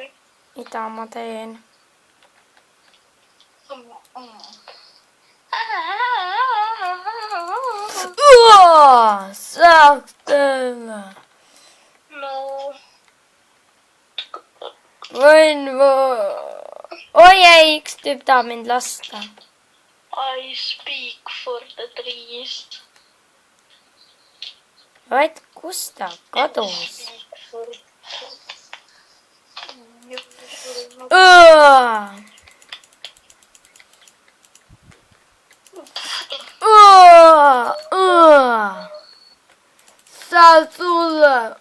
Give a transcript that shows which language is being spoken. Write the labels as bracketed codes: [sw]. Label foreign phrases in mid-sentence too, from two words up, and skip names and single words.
[et] Mida ma teen? Saaks teha. No. Oi ei, üks tüüp tahab mind lasta. [en] I speak for the trees. [et] Vaid, kus ta kadus? Saa sulle.